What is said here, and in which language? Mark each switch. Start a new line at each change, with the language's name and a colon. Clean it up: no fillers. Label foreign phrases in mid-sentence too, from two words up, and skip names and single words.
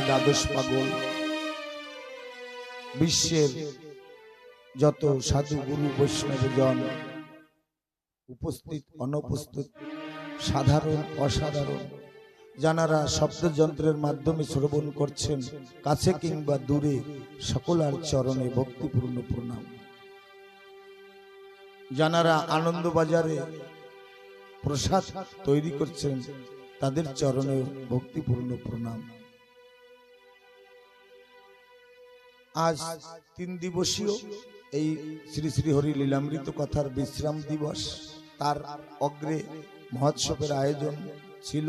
Bangla: দ্বাদশ পাগল বিশ্বের যত সাধু গুরু বৈষ্ণব জন উপস্থিত অনুপস্থিত সাধারণ অসাধারণ যাঁরা শব্দযন্ত্রের মাধ্যমে শ্রবণ করছেন কাছে কিংবা দূরে সকলের চরণে ভক্তিপূর্ণ প্রণাম। যাঁরা আনন্দ বাজারে প্রসাদ তৈরি करছেন তাদের চরণে ভক্তিপূর্ণ প্রণাম। আজ 3 দিবসীয় এই শ্রী শ্রী হরি লীলামৃত কথার বিশ্রাম দিবস, তার অগ্রে মহোৎসবের আয়োজন ছিল।